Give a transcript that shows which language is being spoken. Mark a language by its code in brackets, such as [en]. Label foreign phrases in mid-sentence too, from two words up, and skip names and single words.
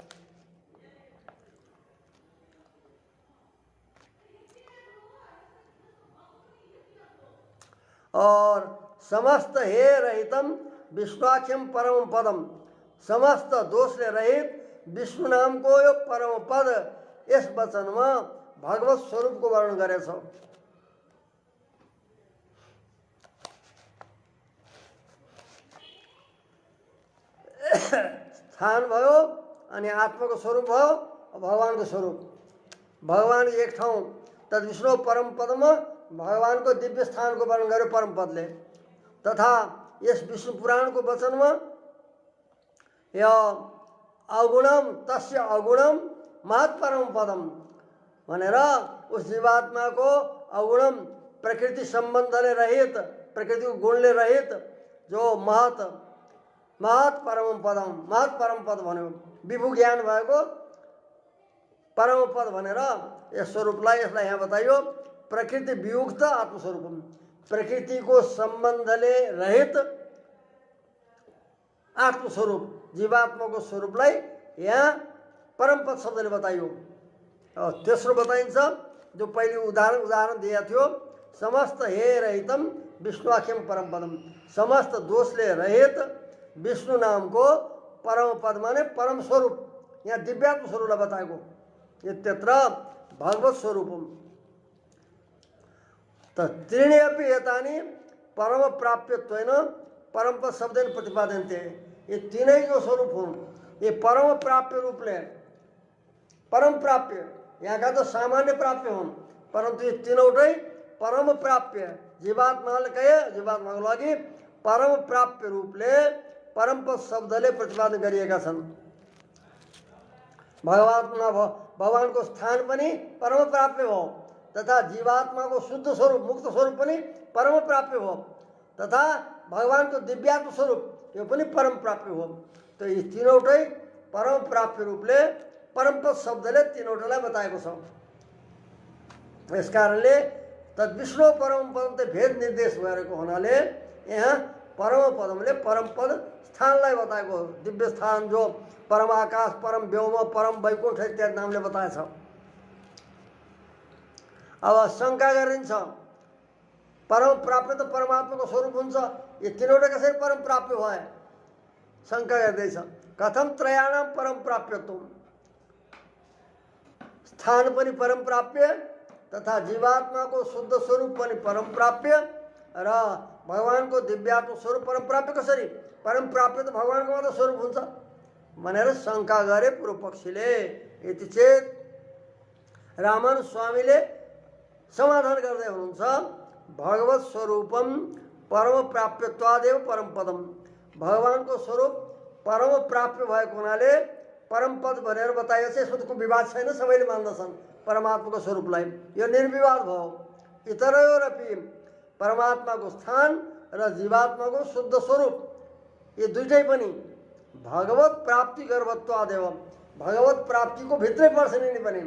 [ne] और [sa] समस्त हे रहितम विश्वाख्यम परम पदम, [ne] समस्त दोषले रहित विष्णु नाम को यो परम पद यस वचनमा भगवत स्वरूप को वर्णन गरेछ। स्थान भयो अनि आत्माको स्वरूप भयो, भगवानको स्वरूप। भगवान एक ठाउँ तद विष्णु परम पदमा भगवानको दिव्य स्थानको वर्णन गर्यो परम पदले। तथा यस विष्णु पुराणको वचनमा यो [sa] अगुणम तस्य अगुणम महत् परम पदम [ne] भनेर उस जीवात्माको अगुणम प्रकृति सम्बन्धले रहित, प्रकृतिको गुणले रहित जो [sa] महत् परम पदम, [ne] महत् परम पद भन्यो। विभु ज्ञान भएको परम पद भनेर यस स्वरूपलाई यसलाई यहाँ बताइयो। [sa] प्रकृति वियुक्त आत्मस्वरूपम, [ne] प्रकृति को सम्बन्धले रहित आत्मस्वरूप जीवात्मा को स्वरूपलाई यहाँ परम पद शब्दले बताइयो। तेस्रो बताइन्छ जो पहिले उदाहरण दिएको थियो, [sa] समस्त हे रहितम विष्णुआख्यम परम पदम, [ne] समस्त दोषले रहित विष्णु नाम को परम पद माने परम स्वरूप, यहाँ दिव्यात्म स्वरूपलाई बताएको। [sa] इत्यत्र भगवत स्वरूपम त त्रीणि अपि एतानि परम प्राप्यत्वेन परम पद शब्देन प्रतिपादन्ते। [ne] ये तीनै जो स्वरूप हुन् ये परम प्राप्य रूपले, परम प्राप्य यहाँ का तो सामान्य प्राप्य हुन्, परंतु ये तीनवटै परम प्राप्य जीवात्माले कहे जीवात्माको लागि परम प्राप्य रूपले परम पद शब्दले प्रतिपादन गरिएका छन्। भगवानको स्थान पनि परम प्राप्य हो, तथा जीवात्मा को शुद्ध स्वरूप मुक्त स्वरूप पनि परम प्राप्य हो, तथा भगवान को दिव्यात्म स्वरूप यो पनि परम प्राप्य हो। तो यी तीनवटै परम प्राप्य रूपले परम पद शब्दले तीनवटालाई बताएको छ। यस कारणले [sa] तद विष्णु परम पदम [ne] त भेद निर्देश गरेको हुनाले यहाँ परम पदमले परम पद स्थानलाई बताएको, दिव्य स्थान जो परम आकाश, परम व्योम, परम वैकुण्ठ इत्यादि नामले बताएछ। अब शङ्का गरिन्छ परम प्राप्य त परमात्माको स्वरूप हुन्छ, यो तीनवटा कसरी परम प्राप्य भए? शङ्का गर्दैछ। [sa] कथम त्रयाणाम परम प्राप्यत्वम, [ne] स्थान पनि परम प्राप्य तथा जीवात्माको शुद्ध स्वरूप पनि परम प्राप्य र भगवानको दिव्यात्म स्वरूप परम प्राप्य कसरी? परम प्राप्य त भगवानको मात्र स्वरूप हुन्छ भनेर शङ्का गरे पूर्व पक्षीले। यति चेत रामानुज स्वामीले समाधान गर्दै हुनुहुन्छ, [sa] भगवत स्वरूपम परम प्राप्यत्वादेव परम पदम, [ne] भगवानको स्वरूप परम प्राप्य भएको हुनाले परम पद भनेर बताइएको छ। यसमा त कुनै विवाद छैन, सबैले मान्दछन् परमात्माको स्वरूपलाई, यो निर्विवाद भयो। इतरयोरपि परमात्माको स्थान र जीवात्माको शुद्ध स्वरूप ये दुईटै पनि [sa] भगवत प्राप्ति गर्भत्वादेव, [ne] भगवत प्राप्ति को भित्रै पर्छन् नि पनि।